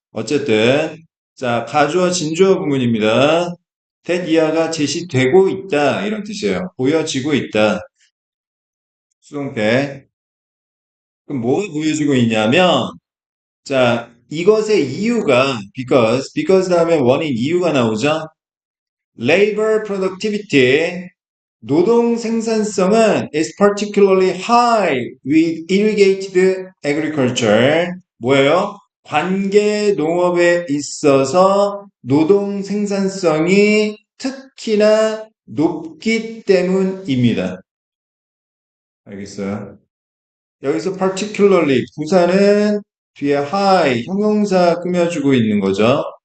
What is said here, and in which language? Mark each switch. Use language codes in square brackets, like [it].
[ko] 어쨌든 자, 가주어 진주어 구문입니다. that 이하가 제시되고 있다 이런 뜻이에요. 보여지고 있다. 수동태. 그럼 뭐가 보여지고 있냐면 자, 이것의 이유가 because 다음에 원인 이유가 나오죠. [en] Labor productivity, [ko] 노동 생산성은 [en] is particularly high with irrigated agriculture. [ko] 뭐예요? 관계 농업에 있어서 노동 생산성이 특히나 높기 때문입니다. 알겠어요? 여기서 particularly 부사는 뒤에 high 형용사 꾸며주고 있는 거죠.